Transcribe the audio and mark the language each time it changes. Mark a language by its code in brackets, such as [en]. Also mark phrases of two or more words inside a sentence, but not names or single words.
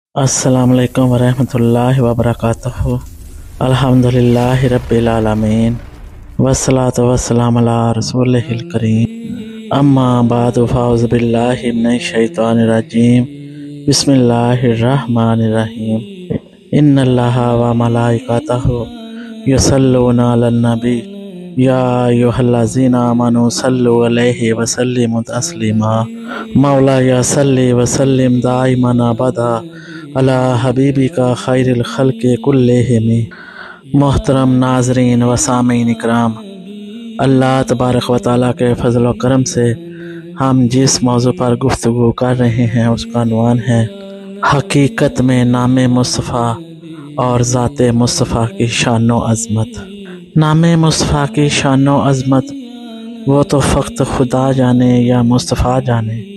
[ar] السلام عليكم ورحمة الله وبركاته. الحمد لله رب العالمين والصلاة والسلام على رسوله الكريم. أما بعد فأعوذ بالله من الشيطان الرجيم. بسم الله الرحمن الرحيم. إن الله وملائكته يصلون على النبي يا أيها الذين آمنوا صلوا عليه وسلموا تسليما. مولاي صل وسلم دائما أبدا على حبيبك خير الخلق كلهم. [ur] محترم ناظرین و سامعین اکرام, اللہ تبارک و تعالیٰ کے فضل و کرم سے ہم جس موضوع پر گفتگو کر رہے ہیں اس کا عنوان ہے حقیقت میں نام مصطفیٰ اور ذات مصطفیٰ کی شان و عظمت. نام مصطفیٰ کی شان و عظمت وہ تو فقط خدا جانے یا مصطفیٰ جانے.